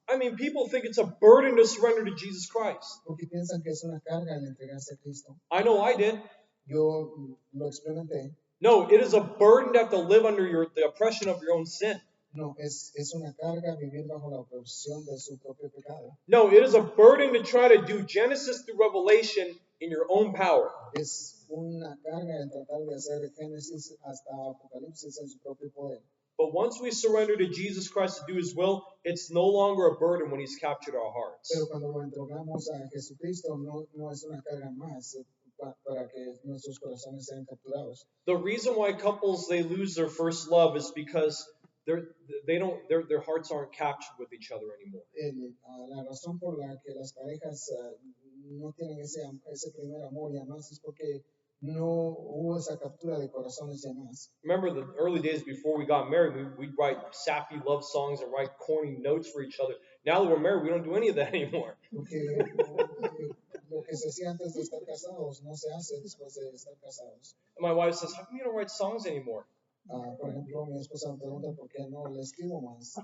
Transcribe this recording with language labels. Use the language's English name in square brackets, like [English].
[English] I mean, people think it's a burden to surrender to Jesus Christ. [Spanish] Porque piensan que es una carga el entregarse a Cristo. [English] I know I did. [Spanish] Yo lo experimenté. [English] No, it is a burden to have to live under the oppression of your own sin. [Spanish] No, es una carga vivir bajo la opresión de su propio pecado. [English] No, it is a burden to try to do Genesis through Revelation in your own power. [Spanish] Es una carga en tratar de hacer Génesis hasta Apocalipsis en su propio poder. [English] But once we surrender to Jesus Christ to do His will, it's no longer a burden when He's captured our hearts. [Spanish] Pero cuando lo entregamos a Jesucristo, no es una carga más para que nuestros corazones sean capturados. [English] The reason why couples they lose their first love is because their hearts aren't captured with each other anymore. [Spanish] La razón por la que las parejas no tienen ese primer amor y además es porque no hubo esa captura de corazones y además. [English] Remember the early days before we got married, we'd write sappy love songs and write corny notes for each other. Now that we're married, we don't do any of that anymore. [Spanish] Porque lo que se hacía antes de estar casados no se hace después de estar casados. [English] And my wife says, how come you don't write songs anymore? [Spanish] Por ejemplo, mi esposa me pregunta por qué no le escribo más.